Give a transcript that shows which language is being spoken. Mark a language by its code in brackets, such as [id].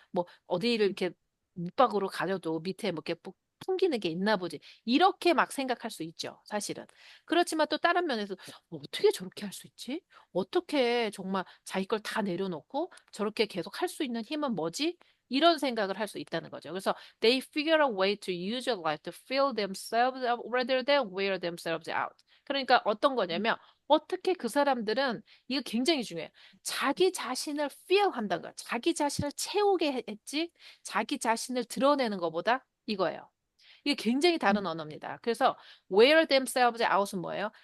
[ko] 뭐, 어디를 이렇게 밑박으로 가려도 밑에 뭐 이렇게 풍기는 게 있나 보지. 이렇게 막 생각할 수 있죠, 사실은. 그렇지만 또 다른 면에서 어떻게 저렇게 할 수 있지? 어떻게 정말 자기 걸 다 내려놓고 저렇게 계속 할 수 있는 힘은 뭐지? 이런 생각을 할 수 있다는 거죠. 그래서 [en] they figure a way to use your life to fill themselves up rather than wear themselves out. [ko] 그러니까 어떤 거냐면 어떻게 그 사람들은 이거 굉장히 중요해요. 자기 자신을 feel 한다는 거야. 자기 자신을 채우게 했지 자기 자신을 드러내는 것보다 이거예요. 이게 굉장히 다른 언어입니다. 그래서 [en] wear themselves out [ko] 은 뭐예요?